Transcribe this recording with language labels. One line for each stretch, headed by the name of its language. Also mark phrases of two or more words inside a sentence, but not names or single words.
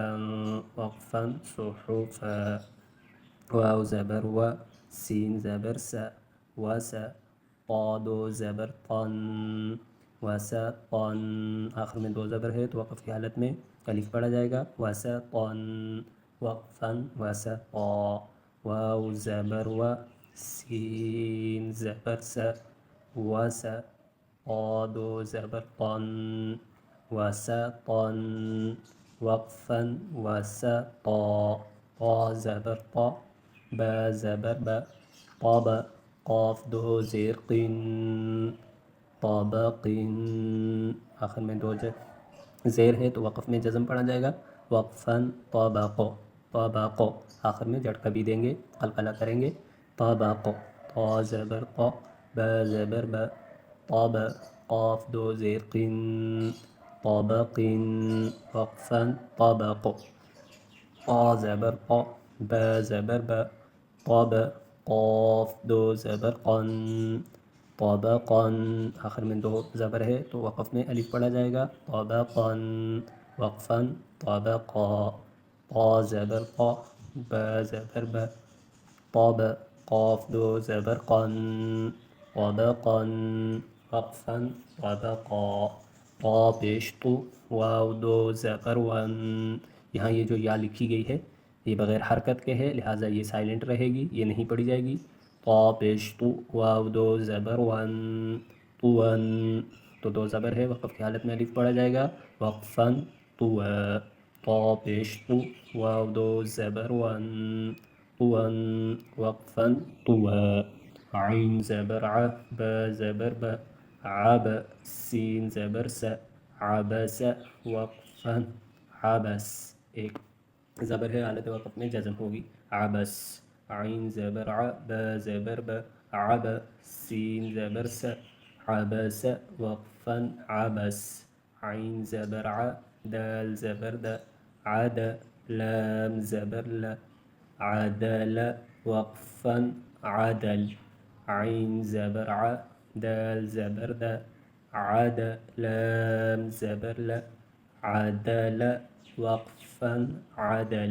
Urdu: وقفا صحفا، واو زبر و، سین زبر سا، وسا، طا دو زبر طن، وسطن، آخر میں دو زبر ہے تو وقف کی حالت میں الف پڑھا جائے گا، وسطن، وقفا وسطا، واو زبر و، سین زبر سا، وسا، طا دو زبر طن، وسطن، وقفا وسطا، طا زبر طا، با زبر با، طب، قاف دو زیر قن، طبق، آخر میں دو زیر ہے تو وقف میں جزم پڑھا جائے گا، وقفا طبق، طبق، آخر میں جھٹکا بھی دیں گے، قلقلہ کریں گے، طبق، طا زبر قا، با زبر با، طب، قاف دو زیر قن، طبق، وقفا طبق، طا زبر قا، با زبر با، طب، قاف دو زبر قن، طبقا، آخر میں دو زبر ہے تو وقف میں الف پڑھا جائے گا، طبقا، وقفا طبقا، طا زبر قا، با زبر با، طب، قاف دو زبر قن، طبقا، وقفا طبقا طا پیش تو واو دو زبر ون. یہاں یہ جو یا لکھی گئی ہے یہ بغیر حرکت کے ہے، لہٰذا یہ سائلنٹ رہے گی، یہ نہیں پڑھی جائے گی. طا پیش تو واو دو زبر ون طون. تو دو زبر ہے، وقف کی حالت میں الف پڑھا جائے گا. وقفاً طوا طا پیش تو واو دو زبر ون طون وقفاً طوا. عین زبر ع با زبر با عب سین زبر س عبس وقفاً عبس. ایک زبر ہے، حالت وقف میں جزم ہوگی. عبس. عین زبر ع با زبر با عب سین زبر س عبس وقفاً عبس. عین زبر ع دال زبر د عد لام زبر ل عدل وقفاً عدل. عین زبر ع دال زبر د عد لام زبر ل عدل وقفاً عدل.